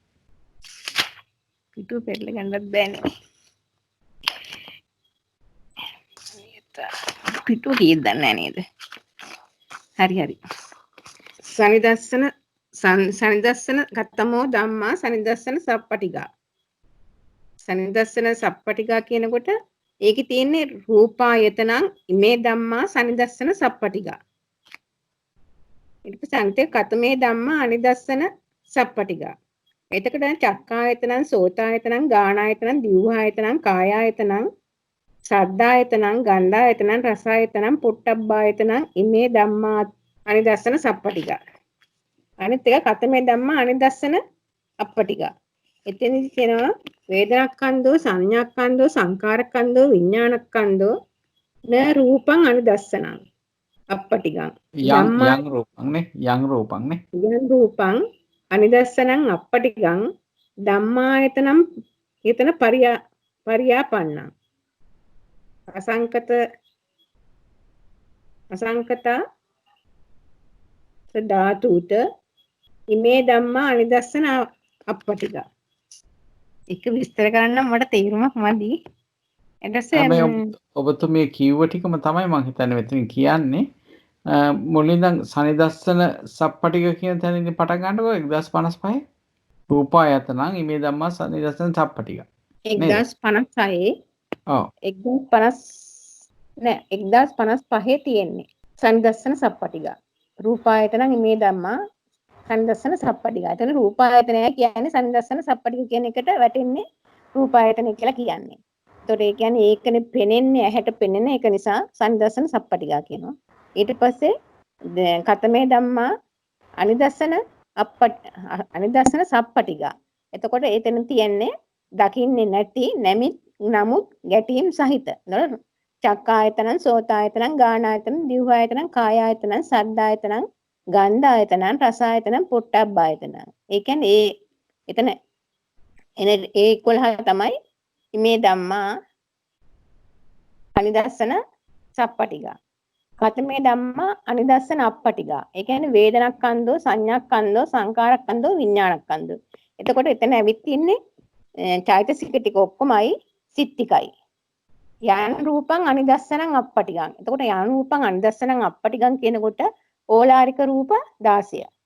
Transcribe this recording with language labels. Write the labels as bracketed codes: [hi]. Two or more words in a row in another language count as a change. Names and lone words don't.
[si] පිටු පෙරල ගන්නත් බෑනේ. පිටු කීයද දන්නේ නැහැ නේද? හරි. [pi] සනිදස්සන ගත්තමෝ ධම්මා සනිදස්සන සප්පටිගා. සනිදස්සන සප්පටිගා [si] කියනකොට ඒකේ තියෙන්නේ [pi] රූපායතනං ඉමේ ධම්මා සනිදස්සන සප්පටිගා. [si] ඊට පස්සේ [pi] අන්තේ කතමේ ධම්මා අනිදස්සන සප්පටිගා. එතකොට චක්කායතනං සෝතායතනං ගානායතනං දිව්වායතනං කායායතනං සද්ධායතනං ගන්ධායතනං රසායතනං පොට්ටබ්බායතනං ඉමේ ධම්මා අනිදස්සන සප්පටිගා. [si] අනිත් එක [pi] කතමේ ධම්මා අනිදස්සන අප්පටිගා. [si] එතනදි කියනවා [pi] වේදනාස්කන්ධෝ සංඥාස්කන්ධෝ සංකාරස්කන්ධෝ විඥානස්කන්ධෝ න රූපං අනිදස්සනං අප්පටිගං යං රූපං නේ යං රූපං අනිදස්සනං අප්පටිගං ධම්මායතනම් එතන පරියාපන්න අසංකත ධාතුත ඉමේ ධම්මා අනිදස්සන අප්පටික. [si] ඒක විස්තර කරන්න මට තේරුමක් මදි. ඊට පස්සේ මේ ඔබතුමිය කිව්ව ටිකම තමයි මම හිතන්නේ මෙතන කියන්නේ. මුලින්ම [pi] සනිදස්සන සප්පටික [si] කියන තැනින් පටන් ගන්නකො 1055 [pi] රූපායතනං ඉමේ ධම්මා සනිදස්සන සප්පටික. [si] 1056 ඔව් 1055 තියෙන්නේ [pi] සනිදස්සන සප්පටික. රූපායතනං ඉමේ ධම්මා සනිදස්සන සප්පටික. [si] එතන රූපායතනය කියන්නේ [pi] සනිදස්සන සප්පටික [si] කියන එකට වැටෙන්නේ රූපායතනය කියලා කියන්නේ. ඒතකොට ඒ කියන්නේ ඒකනේ පෙනෙන්නේ ඇහැට පෙනෙන එක නිසා [pi] සනිදස්සන සප්පටික [si] කියනවා. ඊට පස්සේ [pi] කතමේ ධම්මා අනිදස්සන සප්පටික. [si] එතකොට එතන තියෙන්නේ දකින්නේ නැති නමුත් ගැටීම් සහිත. නේද? [pi] චක්කායතනං සෝතායතනං ගානායතනං දිව්වායතනං කායායතනං සද්දායතනං ගන්ධායතනං රසායතනං පොට්ටබ්බායතනං. [si] ඒ කියන්නේ එතන එන ඒ 11 තමයි මේ [pi] ධම්මා අනිදස්සන සප්පටික. කතමේ ධම්මා අනිදස්සන අප්පටික. [si] ඒ කියන්නේ [pi] වේදනක්ඛන්தோ සංඥාක්ඛන්தோ සංකාරක්ඛන්தோ විඥානක්ඛන්தோ. [si] එතකොට එතන ඇවිත් ඉන්නේ චෛතසික ටික ඔක්කොමයි සිත් ටිකයි. [pi] යන් රූපං අනිදස්සනං අප්පටිකං. [si] එතකොට [pi] යන් රූපං අනිදස්සනං අප්පටිකං [si] කියනකොට ඕලාරික රූප 16.